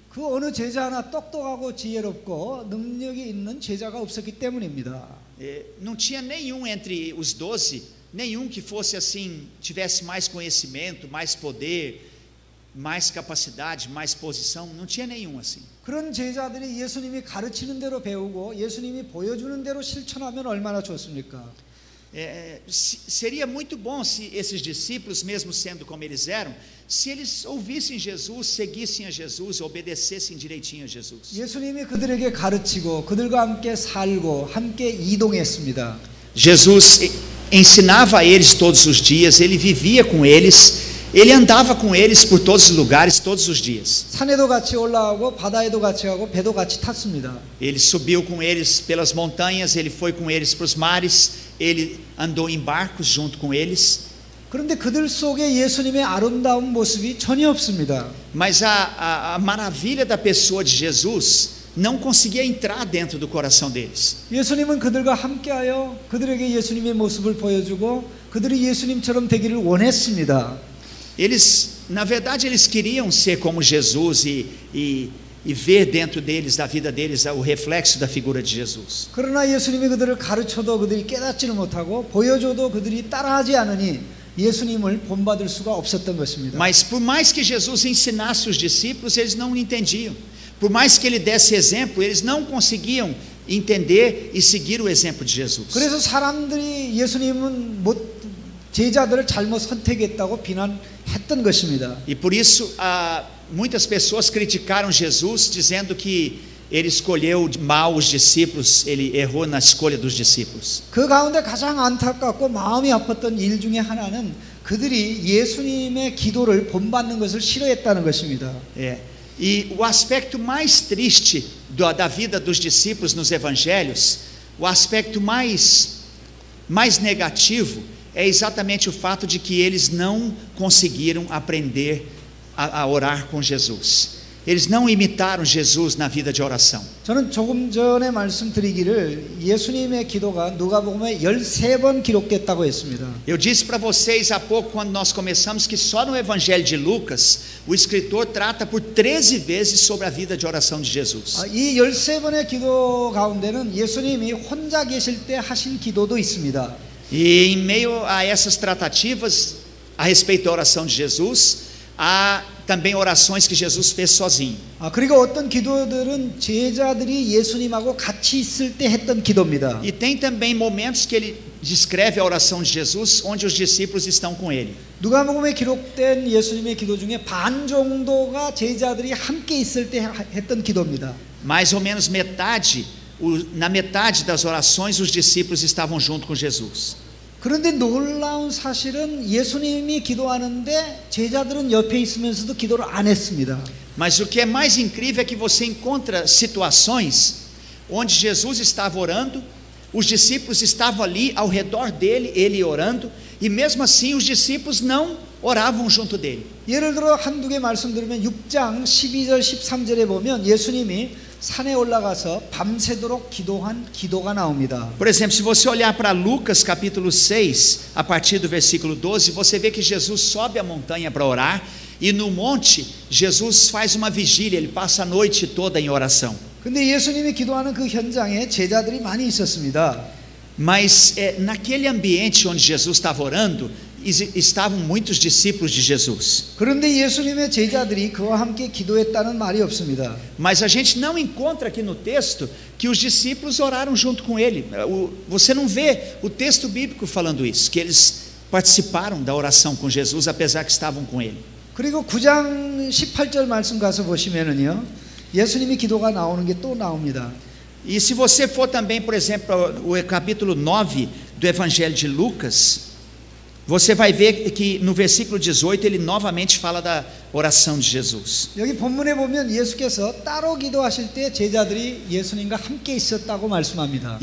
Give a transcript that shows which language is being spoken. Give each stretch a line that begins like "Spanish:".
Korean: 그 어느 제자 하나 똑똑하고 지혜롭고 능력이 있는 제자가 없었기 때문입니다.
Portuguese: Não tinha nenhum entre os 12, nenhum que fosse assim, tivesse mais conhecimento, mais poder, mais capacidade, mais posição, não tinha nenhum assim.
Korean: 그런 제자들이 예수님이 가르치는 대로 배우고 예수님이 보여주는 대로 실천하면 얼마나 좋습니까?
Portuguese: Seria muito bom se esses discípulos, mesmo sendo como eles eram, se eles ouvissem Jesus, seguissem a Jesus, obedecessem direitinho a Jesus.
Korean: 예수님이 그들에게 가르치고 그들과 함께 살고 함께 이동했습니다.
Portuguese: Jesus ensinava a eles todos os dias, ele vivia com eles, ele andava com eles por todos os lugares, todos os dias.
Korean: 산에도 같이 올라가고 바다에도 같이 가고 배도 같이 탔습니다.
Portuguese: Ele subiu com eles pelas montanhas, ele foi com eles para os mares, ele andou em barcos junto com eles.
Korean: 그런데 그들 속에 예수님의 아름다운 모습이 전혀 없습니다.
Portuguese: Mas a maravilha da pessoa de Jesus não conseguia entrar dentro do coração deles.
Korean: 예수님은 그들과 함께하여 그들에게 예수님의 모습을 보여주고 그들이 예수님처럼 되기를 원했습니다.
Portuguese: Na verdade, eles queriam ser como Jesus e ver dentro deles, da vida deles, o reflexo da figura de Jesus.
Korean: 그러나 예수님이 그들을 가르쳐도 그들이 깨닫지를 못하고 보여줘도 그들이 따라하지 않으니 예수님을 본받을 수가 없었던 것입니다.
Portuguese: Mas por mais que Jesus ensinasse os discípulos, eles não entendiam. Por mais que ele desse exemplo, eles não conseguiam entender e seguir o exemplo de Jesus.
Korean: 그래서 사람들이 예수님은 제자들을 잘못 선택했다고 비난했던 것입니다.
Portuguese: E por isso muitas pessoas criticaram Jesus, dizendo que ele escolheu mal os discípulos, ele errou na escolha dos discípulos.
Korean: 그 가운데 가장 안타깝고 마음이 아팠던 일 중에 하나는 그들이 예수님의 기도를 본받는 것을 싫어했다는 것입니다.
Portuguese: E o aspecto mais triste da vida dos discípulos nos evangelhos, o aspecto mais negativo, é exatamente o fato de que eles não conseguiram aprender a orar com Jesus. Eles não imitaram Jesus na vida de oração.
Korean: 저는 조금 전에 말씀드리기를 예수님의 기도가 누가복음에 13번 기록됐다고 했습니다.
Portuguese: Eu disse para vocês há pouco, quando nós começamos, que só no Evangelho de Lucas o escritor trata por 13 vezes sobre a vida de oração de Jesus.
Korean: 이 13번의 기도 가운데는 예수님이 혼자 계실 때 하신 기도도 있습니다.
Portuguese: E em meio a essas tratativas a respeito da oração de Jesus, há também orações que Jesus fez sozinho.
Korean: 그리고 어떤 기도들은 제자들이 예수님하고 같이 있을 때 했던 기도입니다.
Portuguese: E tem também momentos que ele descreve a oração de Jesus onde os discípulos estão com ele.
Korean: 누가복음에 기록된 예수님의 기도 중에 반 정도가 제자들이 함께 있을 때 했던 기도입니다.
Portuguese: Mais ou menos metade, na metade das orações os discípulos estavam junto com Jesus.
Korean: 그런데 놀라운 사실은 예수님이 기도하는데 제자들은 옆에 있으면서도 기도를 안 했습니다.
Portuguese: Mas o que é mais incrível é que você encontra situações onde Jesus estava orando, os discípulos estavam ali ao redor dele, ele orando, e mesmo assim os discípulos não oravam junto dele.
Korean: 예를 들어 한두 개 말씀드리면 6장 12절 13절에 보면 예수님이 산에 올라가서 밤새도록 기도한 기도가 나옵니다.
Portuguese: Por exemplo, se você olhar para Lucas capítulo 6, a partir do versículo 12, você vê que Jesus sobe a montanha para orar, e no monte Jesus faz uma vigília, ele passa a noite toda em oração.
Korean: 근데 예수님이 기도하는 그 현장에 제자들이 많이 있었습니다.
Portuguese: Mas naquele ambiente onde Jesus estava orando, estavam muitos discípulos de Jesus.
Korean: 그런데 예수님의 제자들이 그와 함께 기도했다는 말이 없습니다.
Portuguese: Mas a gente não encontra aqui no texto que os discípulos oraram junto com ele. Você não vê o texto bíblico falando isso, que eles participaram da oração com Jesus apesar que estavam com ele.
Korean: 그리고 9장 18절 말씀 가서 보시면은요. 예수님이 기도가 나오는 게 또 나옵니다.
Portuguese: E se você for também, por exemplo, o capítulo 9 do Evangelho de Lucas, você vai ver que no versículo 18 ele novamente fala da oração de Jesus.
Korean: 여기 본문에 보면 예수께서 따로 기도하실 때 제자들이 예수님과 함께 있었다고 말씀합니다.